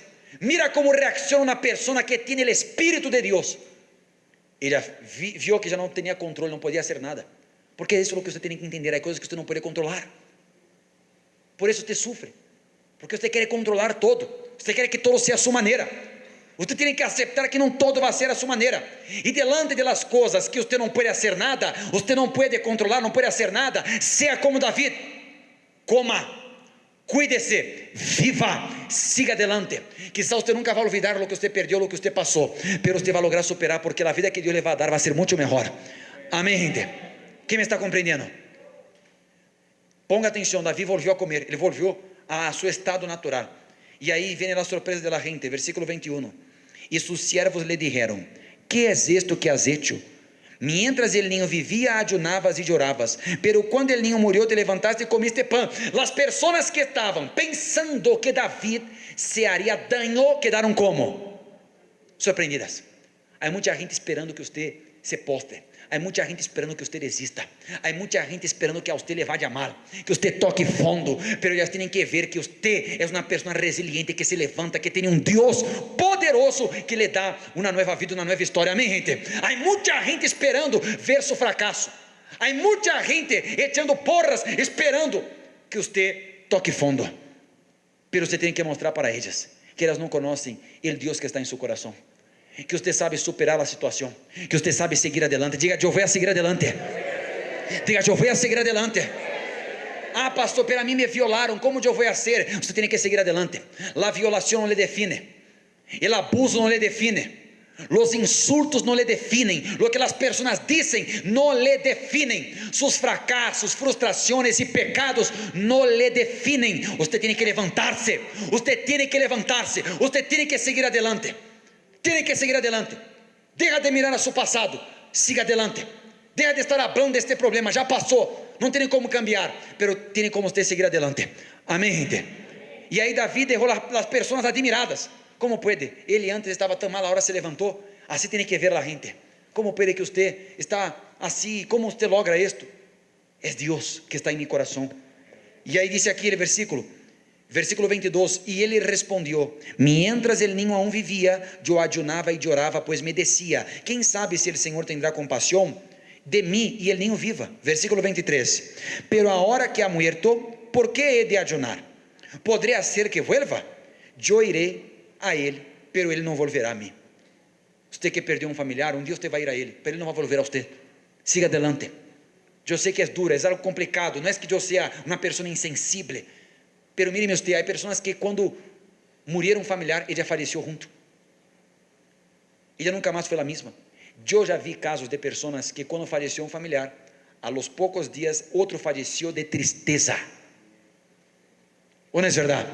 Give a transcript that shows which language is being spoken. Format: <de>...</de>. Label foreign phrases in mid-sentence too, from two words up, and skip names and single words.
<es>Mira cómo reacciona una persona que tiene el Espíritu de Dios. Ella vio que ya no tenía control, no podía hacer nada. Porque eso es lo que usted tiene que entender, hay cosas que usted no puede controlar. Por eso usted sufre, porque usted quiere controlar todo, usted quiere que todo sea a su manera.</es> <pt>Você tem que aceitar que não todo vai ser a sua maneira. E delante das coisas que você não pode fazer nada, você não pode controlar, não pode fazer nada, seja como David. Coma, cuide-se, viva, siga adelante. Quizás você nunca vai olvidar o que você perdeu, o que você passou, mas você vai lograr superar, porque a vida que Deus lhe vai dar vai ser muito melhor. Amém, gente? Quem me está compreendendo? Ponga atenção, Davi volvió a comer, ele volvió a seu estado natural. E aí vem a surpresa</pt> <es>de la</es> <pt>gente, versículo 21.</pt> <es>E sus siervos le dijeron: ¿qué es esto que has hecho? Mientras el niño vivía, ayunabas y llorabas, pero cuando el niño murió, te levantaste y comiste pan. Las personas que estaban pensando que David se haría daño, quedaron como sorprendidas.</es> <pt>Há muita gente esperando que você se postre. Há muita gente esperando que você desista. Há muita gente esperando que a você</pt> <es>le vaya mal,</es> <pt>que você toque fundo. Pero eles têm que ver que você é uma pessoa resiliente, que se levanta, que tem um Deus poderoso que lhe dá uma nova vida, uma nova história. Amém, gente? Há muita gente esperando ver seu fracasso. Há muita gente</pt> <es>echando porras,</es> <pt>esperando que você toque fundo. Pero você tem que mostrar para elas que elas não conhecem o Deus que está em seu coração, que você sabe superar a situação, que você sabe seguir adelante. Diga: eu vou seguir adelante. Diga: eu vou seguir adelante. Ah, pastor, para mim me violaram, como eu vou ser? Você tem que seguir adelante. A violação não lhe define, o abuso não lhe define, os insultos não lhe definem, o que as pessoas dizem não lhe definem, seus fracassos, frustrações e pecados não lhe definem. Você tem que levantar-se, você tem que levantar-se, você tem que seguir adelante. Tem que seguir adelante.</pt> <es>Deja de mirar</es> <pt>a seu passado, siga adelante.</pt> <es>Deja de estar hablando</es> <pt>deste problema, já passou, não tem como cambiar, pero tem como você seguir adelante. Amém, gente? E aí Davi deixou as pessoas admiradas. Como pode? Ele antes estava tão mal, agora se levantou. Assim tem que ver a gente. Como pode que você está assim? Como você logra isto? É Deus que está em meu coração. E aí diz aqui o versículo 22, e ele respondeu:</pt> <es>mientras el niño aún vivía, yo ayunaba y lloraba, pues me decía:</es> <pt>quem sabe</pt> <es>se el Señor tendrá compasión de mí y el niño viva. Versículo 23, pero ahora que ha muerto, ¿por qué he de ayunar? ¿Podría ser que vuelva? Yo iré a él, pero él no volverá a mí.</es> <pt>Usted que perdeu um familiar, um dia você vai ir a ele, pero ele não vai volver a você. Siga adelante. Eu sei que é duro, é algo complicado, não é que eu seja uma pessoa insensível,</pt> <es>pero mire usted,</es> <pt>há pessoas que quando murieron um familiar, ele já faleceu junto, ela nunca mais foi a mesma. Eu já vi casos de pessoas que quando faleceu um familiar,</pt> <es>a los</es> <pt>poucos dias outro faleceu de tristeza. Ou não é verdade?</pt>